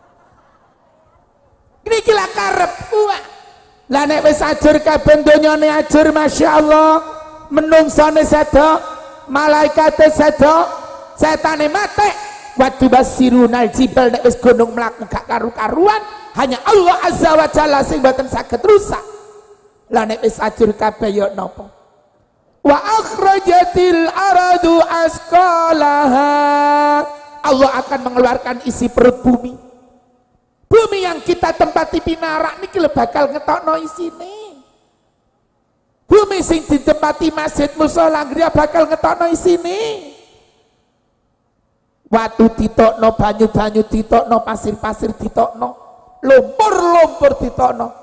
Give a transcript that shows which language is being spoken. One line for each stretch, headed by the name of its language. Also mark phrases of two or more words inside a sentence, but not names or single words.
Javanese: Niki lak karep kuwi. Lah nek wis ajur kabeh donyane ajur masyaallah, menungsane sedo, malaikate sedo, setane mate. Waktu
Arabic: سيرت الجبال
Javanese: nek wis gunung mlaku gak karu-karuan, hanya Allah
Arabic: عز وجل
Javanese: sing mboten saged rusak. Lah nek wis ajur kabeh ya napa?
Arabic: وأخرجت الأرض أثقالها.
Indonesian: Allah akan mengeluarkan isi perut bumi. Bumi yang kita tempati
Javanese: pinarak niki bakal ngetokno isine. Bumi sing ditempati masjid musala griya bakal ngetokno isine. Watu ditokno, banyu-banyu ditokno, pasir-pasir ditokno, lumpur-lumpur ditokno.